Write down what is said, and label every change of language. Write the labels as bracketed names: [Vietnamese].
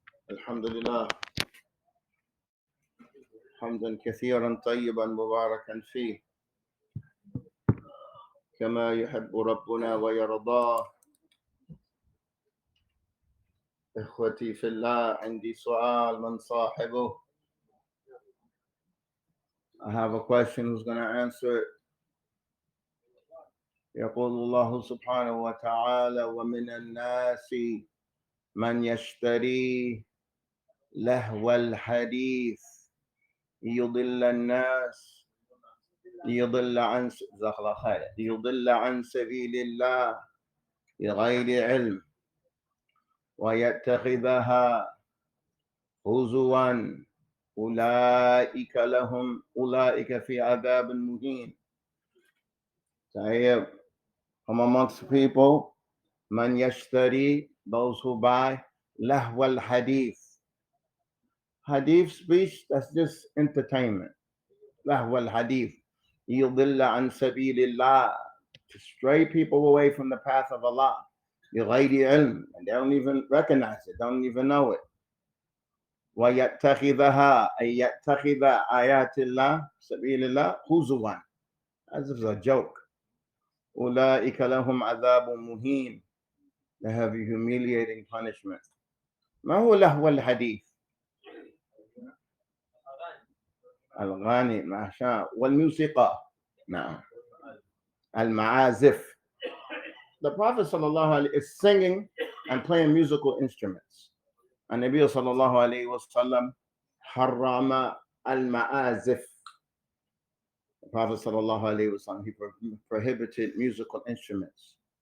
[Arabic] الحمد لله حمدا كثيرا طيبا مباركا فيه كما يحب ربنا ويرضاه. إخوتي في الله، عندي سؤال من صاحبه. [English] I have a question, who's going to answer it. [Arabic] يقول الله سبحانه وتعالى: ومن الناس من يشتري لهو الحديث يضل الناس يضل عن سبيل الله بغير علم ويتخذها هزوا أولئك في عذاب مهين. [English] So from amongst people, [Arabic] man yashtari, [English] those who buy, [Arabic] lahwal hadith. [English] Hadith speech, that's just entertainment. Lahwal hadith. [Arabic] Yudilla an sabilillah, [English] to stray people away from the path of Allah. [Arabic] Bighayri ilm, [English] and they don't even recognize it, don't even know it. [Arabic] وَيَتَّخِذَهَا أي يَتَّخِذَ آيَاتِ اللَّهِ سَبِيلِ هُزُوًا, [English] as if it's a joke. [Arabic] أُولَٰئِكَ لَهُمْ عَذَابٌ مُهِينٌ, [English] they have a humiliating punishment. [Arabic] ما هو لهو الحديث؟ الغاني ما شاء والموسيقى. نعم. المعازف. [English] The Prophet sallallahu alaihi is singing and playing musical instruments. And Nabi sallallahu alaihi wasallam [Arabic] harrama al-ma'azif. [English] The Prophet sallallahu alaihi wasallam, he prohibited musical instruments.